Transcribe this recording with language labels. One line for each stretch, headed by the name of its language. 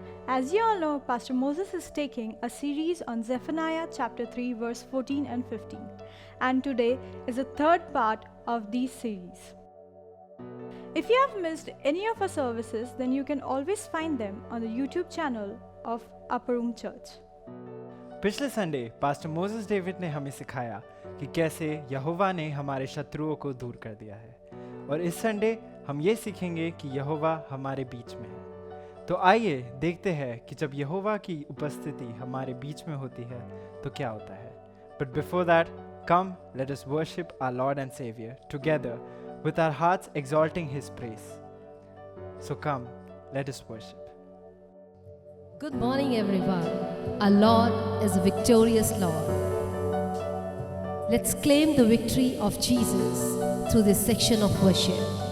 English: As you all know, Pastor Moses is taking a series on Zephaniah chapter 3 verse 14 and 15, and today is the third part of this series. If you have missed any of our services, then you can always find them on the YouTube channel of Upper Room Church.
Hindi: पिछले Sunday pastor Moses David ने हमें सिखाया कि कैसे यहोवा ने हमारे शत्रुओं को दूर कर दिया है, और इस संडे हम ये सीखेंगे कि यहोवा हमारे बीच में है। तो आइए देखते हैं कि जब यहोवा की उपस्थिति हमारे बीच में होती है तो क्या होता है।
English: But before that, come, let us worship our Lord and Savior together with our hearts exalting His praise. So come, let us worship. Good morning, everyone. Our Lord is a victorious Lord. Let's claim the victory of Jesus through this section of worship.